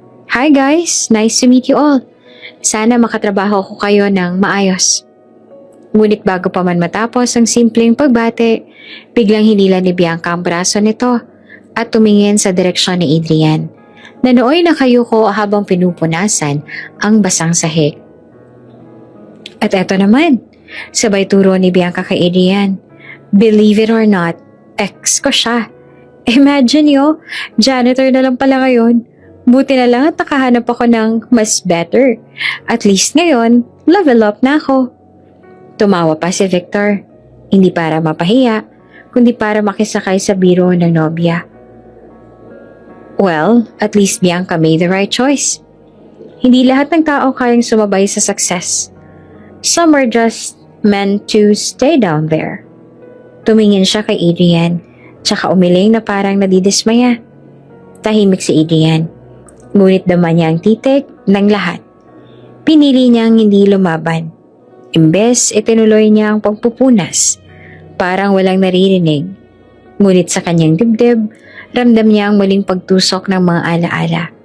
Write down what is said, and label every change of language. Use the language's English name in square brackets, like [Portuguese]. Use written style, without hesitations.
[English] Hi guys, nice to meet you all. [Filipino] Sana makatrabaho ko kayo ng maayos. Ngunit bago pa man matapos ang simpleng pagbate, biglang hinila ni Bianca ang braso nito at tumingin sa direksyon ni Adrian. Nanooy na kayuko habang pinupunasan ang basang sahig. At eto naman, sabay turo ni Bianca kay Adrian. [English] Believe it or not, [Filipino] ex ko siya. Imagine yo, janitor na lang pala ngayon. Buti na lang at nakahanap ako ng mas better. At least ngayon, level up na ako. Tumawa pa si Victor. Hindi para mapahiya, kundi para makisakay sa biro ng nobya. [English] Well, at least Bianca made the right choice. [Filipino] Hindi lahat ng tao kayang sumabay sa success. [English] Some are just meant to stay down there. [Filipino] Tumingin siya kay Adrian, tsaka umiling na parang nadidismaya. Tahimik si Adrian, ngunit daman niya ang titik ng lahat. Pinili niyang hindi lumaban. Imbes, itinuloy niya ang pagpupunas. Parang walang naririnig. Ngunit sa kanyang dibdib, ramdam niya ang muling pagtusok ng mga alaala.